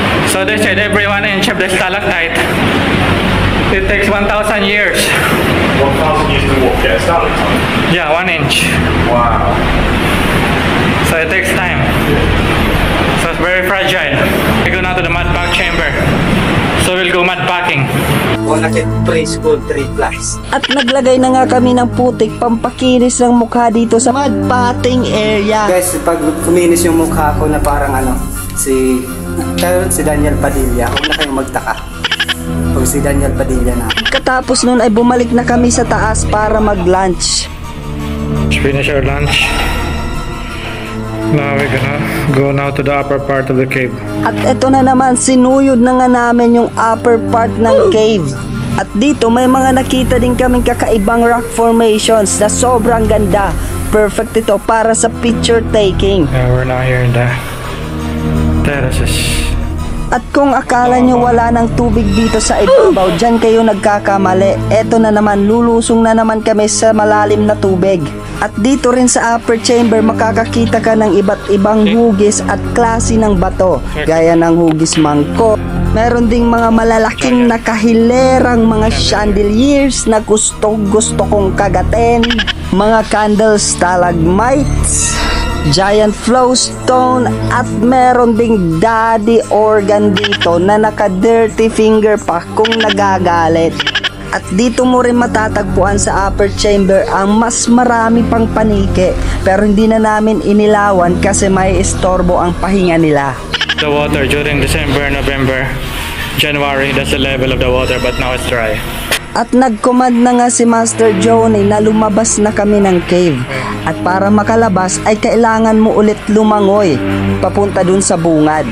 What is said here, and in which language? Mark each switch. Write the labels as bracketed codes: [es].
[en] So they said every 1 inch of the stalactite, it takes 1,000 years. 1,000 years to walk, get a stalactite. Yeah, 1 inch. Wow. So it takes time. So it's very fragile. We go now to the mud pack chamber. So we'll go mud packing. Wanakit preschool 3+. [tl] At naglagay na nga kami ng putik pampakinis ng mukha dito sa mud potting area. Guys, pag kuminis yung mukha ko na parang ano, si Daniel Padilla, huwag na kayong magtaka. Pag si Daniel Padilla na. Katapos nun ay bumalik na kami sa taas para mag-lunch. [en] Let's finish our lunch. Now we're gonna go now to the upper part of the cave. [tl] At eto na naman, sinuyod na nga namin yung upper part ng cave. At dito may mga nakita din kaming kakaibang rock formations na sobrang ganda. Perfect ito para sa picture taking. [en] Yeah, we're now here in the terraces. [tl] At kung akala nyo wala ng tubig dito sa ibabaw, dyan kayo nagkakamali. Eto na naman, lulusong na naman kami sa malalim na tubig. At dito rin sa upper chamber, makakakita ka ng iba't ibang hugis at klase ng bato. Gaya ng hugis mangkok. Meron ding mga malalaking nakahilerang mga chandeliers na gusto kong kagatin. Mga candles, stalagmites, giant flowstone at meron ding daddy organ dito na naka-dirty finger pa kung nagagalit. At dito mo rin matatagpuan sa upper chamber ang mas marami pang panike pero hindi na namin inilawan kasi may istorbo ang pahinga nila. [en] The water during December, November, January, that's the level of the water, but now it's dry. [tl] At nag-command na nga si Master Johnny na lumabas na kami ng cave. At para makalabas ay kailangan mo ulit lumangoy papunta dun sa bungad.